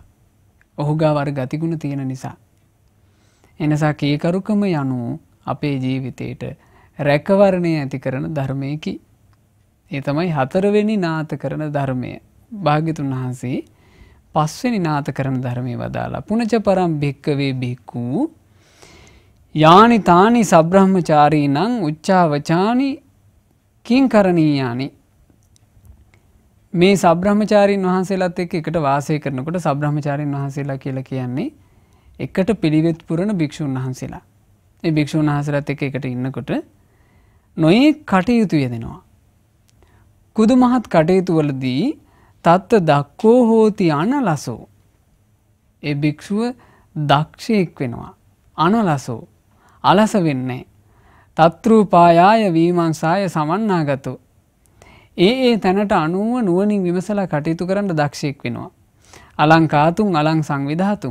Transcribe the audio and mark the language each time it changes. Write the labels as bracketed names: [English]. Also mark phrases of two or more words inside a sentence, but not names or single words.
[Sinhala] ඔහු ගාව අර ගතිගුණ තියෙන නිසා. එනිසා කීකරුකම යනු අපේ ජීවිතේට රැකවරණය ඇති කරන ධර්මයකි. ඒ තමයි හතරවෙනි නාත කරන ධර්මය. භාග්‍යතුන් වහන්සේ පස්වෙනි නාත කරන ධර්මයේ වදාලා [Pali] පුනච පරම් භික්කවේ භික්ඛු යානි තානි සබ්‍රහ්මචාරීනං උච්චාවචානි කිං කරණීයානි. [Sinhala] මේ සබ්‍රහ්මචාරීන් වහන්සේලාත් එක්ක එකට වාසය කරනකොට සබ්‍රහ්මචාරීන් වහන්සේලා කියලා කියන්නේ එකට පිළිවෙත් පුරන භික්ෂුන් වහන්සේලා. ඒ භික්ෂුන් වහන්සේලාත් එක්ක එකට ඉන්නකොට නොයේ කටයුතු යෙදෙනවා. කුදු මහත් කටයුතු වලදී [Pali] තත්ත දක්කෝ හෝති අනලසෝ. [Sinhala] ඒ භික්ෂුව දක්ෂයෙක් වෙනවා. [Pali] අනලසෝ [Sinhala] අලස වෙන්නේ. [Pali] තත්රූපායාය වීමංසාය සමන්නාගතෝ. [Sinhala] ඒ තැනට අනුව නුවණින් විමසලා කටයුතු කරන්න දක්ෂයෙක් වෙනවා. [Pali] අලංකාතුන් අලං සංවිධාතුන්.